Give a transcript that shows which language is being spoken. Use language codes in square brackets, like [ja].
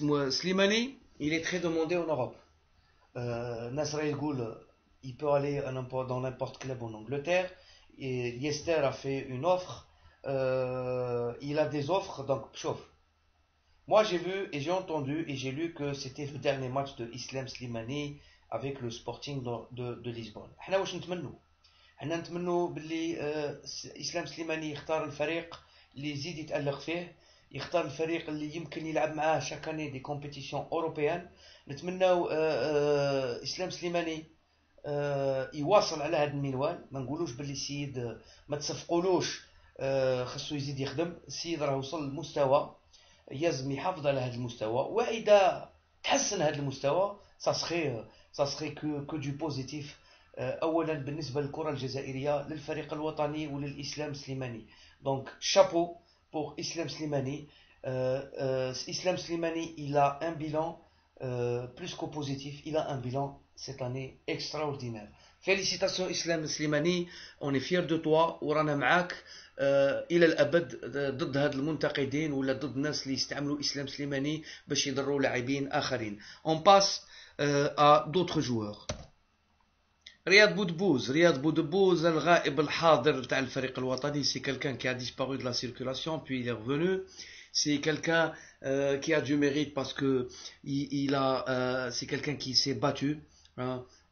[fr] Slimani, il est très demandé en Europe. Nasser El Ghoul, il peut aller dans n'importe quel club en Angleterre. Et Leicester a fait une offre. Il a des offres, donc chauffe. Moi, j'ai vu et j'ai entendu et j'ai lu que c'était le dernier match de Islam Slimani avec le Sporting de Lisbonne. [ar] حنا واش نتمنوا؟ حنا نتمنوا باللي إسلام سليماني يختار الفريق اللي يزيد يتألق فيه، يختار الفريق اللي يمكن يلعب معاه شاكاني دي كومبيتيسيون أوروبيان. نتمناو إسلام سليماني يواصل على هذا المنوال. ما نقولوش باللي السيد ما تصفقولوش، خصو يزيد يخدم. السيد راه وصل لمستوى يلزم يحافظ على هذا المستوى، واذا تحسن هذا المستوى ساسخي كو دو بوزيتيف. اولا بالنسبه للكره الجزائريه، للفريق الوطني وللاسلام سليماني. [fr] دونك شابو pour Islam Slimani. Islam Slimani, il a un bilan plus qu'au positif, il a un bilan cette année extraordinaire. Félicitations Islam Slimani, on est fiers de toi [ar] ورانا معاك الى الابد ضد هاد المنتقدين ولا ضد الناس اللي يستعملوا اسلام سليماني باش يضروا لاعبين اخرين. [fr] On passe à d'autres joueurs. [ar] رياض بودبوز الغائب الحاضر تاع الفريق الوطني. [fr] C'est quelqu'un qui a disparu de la circulation puis il est revenu. C'est quelqu'un qui a du mérite parce que c'est quelqu'un qui s'est battu, hein.